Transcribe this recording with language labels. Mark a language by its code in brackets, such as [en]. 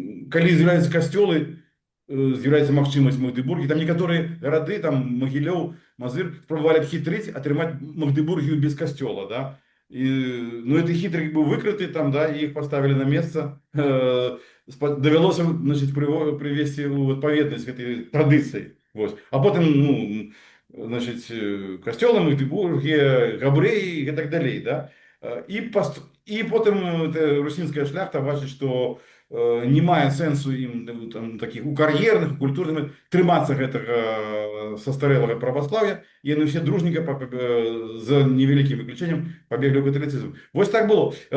[be] Калі з'яўляюцца касцёлы, з'яўляецца магчымасць Магдыбургі, там некаторыя гарады, там Магілёў, Мазыр, спрабавалі абхітрыць, атрымаць Магдыбургію без касцёла, да. [ru] Ну, эти хитрик был выкрыты там, да, и их поставили на место. Довелося, значит, привести в отповедность этой традиции. Вот. А потом, ну, значит, костелы Магдыбургі, Габреі и так далее, да. И потом русинская шляхта бачить, что [be] не мае сэнсу ім там, таких у кар'ерных, культурных трымацца гэтага састарэлага праваслаўя, і яны ўсе дружненька за невялікім выключэннем пабеглі ў каталіцызм. Вось так было.